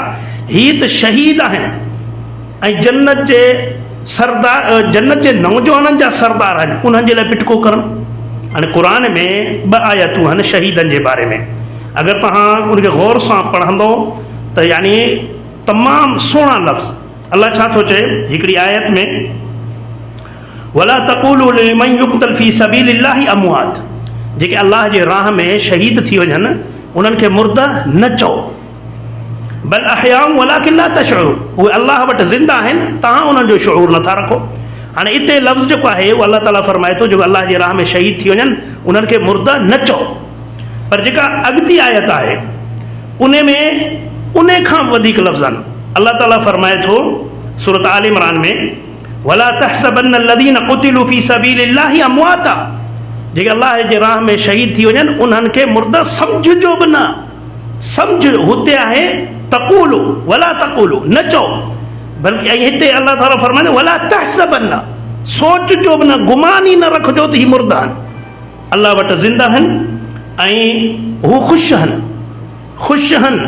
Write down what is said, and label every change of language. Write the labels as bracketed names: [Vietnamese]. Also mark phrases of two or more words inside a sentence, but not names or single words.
[Sindhi] हीअ त शहीद आहिनि ऐं जन्नत जे सरदार, जन्नत जे नौजवाननि जा सरदार आहिनि, उन्हनि जे लाइ पिटको करणु। हाणे क़ुर में 2 आयतूं आहिनि शहीदनि जे बारे में। अगरि तव्हां उनखे गौर सां पढ़ंदो त यानी तमामु सुहिणा लफ़्ज़ अल्लाह छा थो चए हिकिड़ी आयत में, [Arabic] ولا تقولوا لمن يقتل في سبيل الله أموات, [Sindhi] जेके अल्लाह जे राह में शहीद थी वञनि उन्हनि खे मुर्दा न चओ, [Arabic] بل أحياء ولكن لا تشعرون, [Sindhi] उहे अल्लाह वटि ज़िंदा आहिनि, तव्हां उन्हनि जो शऊर नथा रखो। हाणे हिते लफ़्ज़ जेको आहे उहो अल्लाह ताला फरमाए थो, जेको अल्लाह जे राह में शहीद थी वञनि उन्हनि खे मुर्दा न चओ। पर जेका अॻिती आयत आहे उन में उन खां वधीक लफ़्ज़ आहिनि। अल्लाह ताला फरमाए थो सूरत आल इमरान में, [Arabic] ولا تحسبن الذين قتلوا في سبيل الله أمواتا, [Sindhi] जेके अल्लाह जे राह में शहीद थी वञनि उन्हनि खे मुर्दा सम्झिजो बि न। सम्झ हुते आहे [Arabic] تقولوا، ولا تقولوا, [Sindhi] न चओ, बल्कि ऐं हिते अल्लाह ताला फरमाए [Arabic] ولا تحسبن, [Sindhi] सोचजो बि न, गुमान ई न रखजो त ही मुर्दा आहिनि, अल्लाह वटि ज़िंदा आहिनि ऐं हू ख़ुशि आहिनि।